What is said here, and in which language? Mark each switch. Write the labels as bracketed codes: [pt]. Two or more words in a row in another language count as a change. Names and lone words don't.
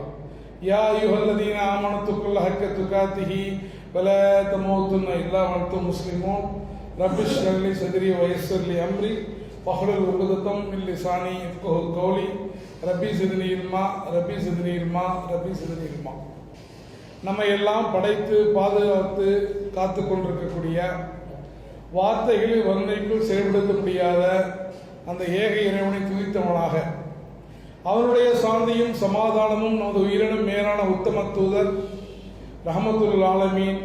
[ar] يا أيها الذين آمنوا اتقوا الله حق تقاته ولا تموتن إلا وأنتم مسلمون. رب اشرح لي صدري ويسر لي أمري واحلل عقدة من لساني يفقهوا قولي. رب زدني علما رب زدني علما رب زدني علما. [ta] நம்ம எல்லாம் படைத்து பாதுகாத்து காத்து கொண்டிருக்கக்கூடிய வார்த்தைகளில் வன்மைக்குள் செயல்படுத்த முடியாத அந்த ஏக இறைவனை துதித்தவனாக அவருடைய சாந்தியும் சமாதானமும் நமது உயிரினும் மேலான உத்தம தூதர் [ar] رحمة للعالمين